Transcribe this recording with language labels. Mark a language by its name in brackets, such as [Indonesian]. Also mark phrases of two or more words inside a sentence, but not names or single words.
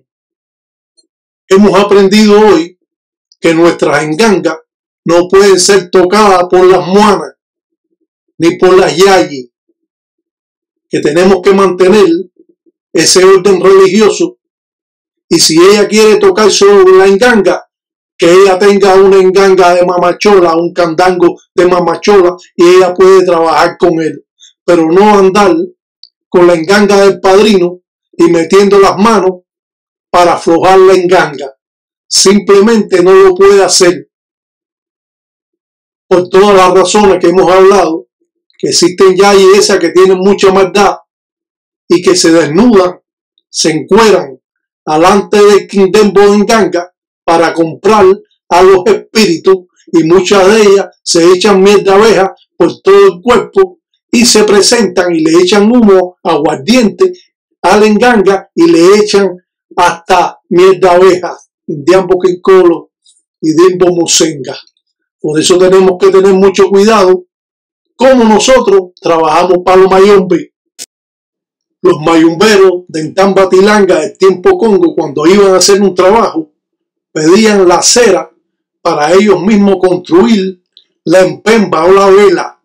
[Spanish] Hemos aprendido hoy que nuestras engangas no pueden ser tocadas por las muanas ni por las yayis, que tenemos que mantener ese orden religioso, y si ella quiere tocar sobre la enganga, que ella tenga una enganga de mamachola, un candango de mamachola, y ella puede trabajar con él, pero no andar con la enganga del padrino y metiendo las manos para aflojar la enganga. Simplemente no lo puede hacer por todas las razones que hemos hablado, que existen yayis esas que tienen mucha maldad y que se desnudan, se encueran alante del quindembo de enganga para comprar a los espíritus, y muchas de ellas se echan miel de abeja por todo el cuerpo y se presentan y le echan humo, aguardiente a la enganga y le echan hasta miel de abeja, [Kongo] indiambo quincolo y dimbo mosenga. [Spanish] Por eso tenemos que tener mucho cuidado como nosotros trabajamos palo mayombe. Los mayumberos de Entambatilanga del tiempo Congo, cuando iban a hacer un trabajo, pedían la cera para ellos mismos construir la empemba o la vela.